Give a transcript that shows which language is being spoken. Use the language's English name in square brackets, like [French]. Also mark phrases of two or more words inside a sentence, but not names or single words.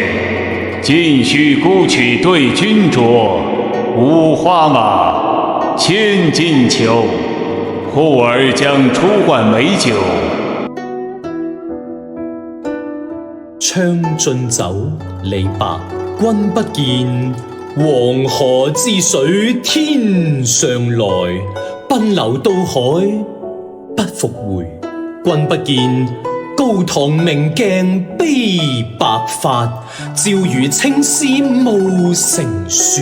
[Chinese] 径须沽取对君酌。五花马，千金裘，呼儿将出换美酒。将进酒，李白。君不見，黃河之水天上來，奔流到海不復回。君不見，高堂明鏡悲白髮，照如青絲暮成雪。